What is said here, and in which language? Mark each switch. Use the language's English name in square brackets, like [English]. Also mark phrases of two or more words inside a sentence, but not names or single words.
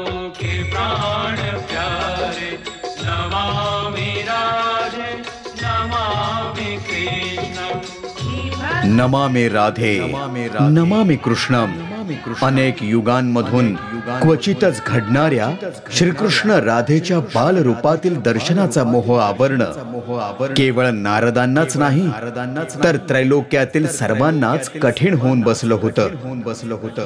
[Hindi] के प्राण प्यारे [Sanskrit] नमामि राधे नमामि कृष्णं. नमामि राधे नमामि कृष्णम. [Marathi] अनेक युगांमधून क्वचितच घडणाऱ्या श्रीकृष्ण राधेच्या बालरूपातील दर्शनाचा मोह आवरणं केवळ नारदांनाच नाही तर त्रैलोक्यातील सर्वांनाच कठीण होऊन बसलं होतं.